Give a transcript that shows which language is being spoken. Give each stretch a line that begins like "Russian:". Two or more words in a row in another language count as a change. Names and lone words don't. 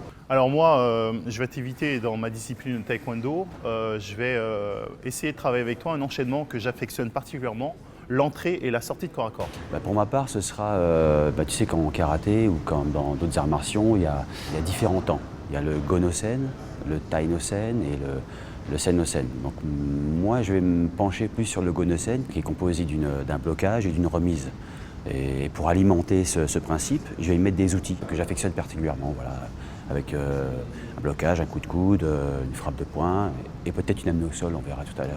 French: Alors moi, je vais t'inviter dans ma discipline de taekwondo. Je vais essayer de travailler avec toi un enchaînement que j'affectionne particulièrement, l'entrée et la sortie de corps à corps. Pour ma part, ce sera, tu sais, qu'en karaté ou dans d'autres arts martiaux, il y a différents temps. Il y a le Go-no-sen, le Tai-no-sen et le Sen-no-sen. Donc moi, je vais me pencher plus sur le Go-no-sen, qui est composé d'un blocage et d'une remise. Et pour alimenter ce principe, je vais y mettre des outils que j'affectionne particulièrement, voilà, avec un blocage, un coup de coude, une frappe de poing et peut-être une amenée au sol, on verra tout à l'heure.